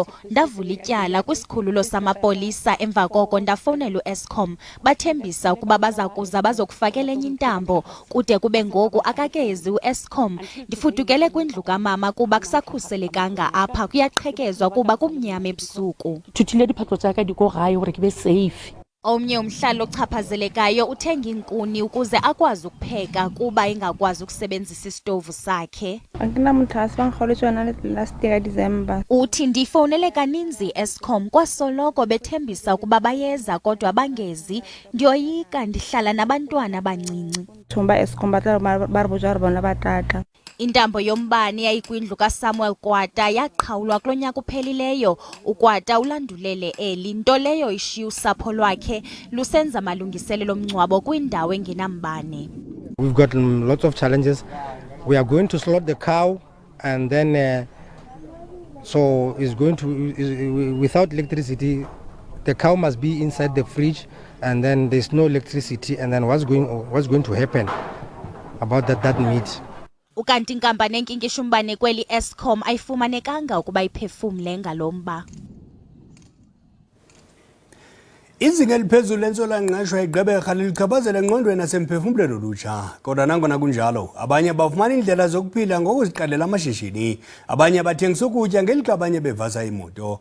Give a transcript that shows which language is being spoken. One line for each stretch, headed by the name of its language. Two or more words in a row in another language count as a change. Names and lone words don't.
Xhosa: Ndavula ityala kwisikhululo samapolisa, emva koko ndafowunela uEskom bathembisa ukuba baza kuza bazokufakela enye intambo. Kude kube ngoku akakezi uEskom. Ndifudukele kwindlu kamama kuba kusakhuselekanga apha, kuyaqhekezwa kuba kumnyama ebusuku.
Southern Sotho: Thuthile diphatlo tsaka di go gae hore ke be safe.
Xhosa: Omnye umhlali ochaphazelekayo uthenga inkuni ukuze akwazi ukupheka kuba engakwazi ukusebenzisa isitovu sakhe. Uthi ndifowunele kaninzi Eskom kwasoloko bethembisa ukuba bayeza kodwa bangezi. Ndiyoyika, ndihlala nabantwana abancinci. Intambo yombane yayikwindlu kaSamuel Kwata yaqhawulwa kulo nyaka uphelileyo. uKwata ulandulele eli nto leyo ishiya usapho lwakhe lusenza amalungiselelo omngcwabo kwindawo engenambane.
English: We've got lots of challenges. We are going to slaughter the cow and then so it's going to, without electricity, the cow must be inside the fridge, and then there's no electricity, and then what's going to happen about that meat?
Xhosa: Ukanti inkampani enkinkisha umbane kweli Eskom ayifumanekanga ukuba iphefumle ngalomba. Izinga eliphezulu lentswela-ngqesho igqebekha lilichaphazela engqondweni nasemphefumlweni olutsha. Kodwa nangona kunjalo, abanye bafumana indlela zokuphila ngokuziqalela amashishini, abanye bathengisa ukutya ngelixa abanye bevasa imoto.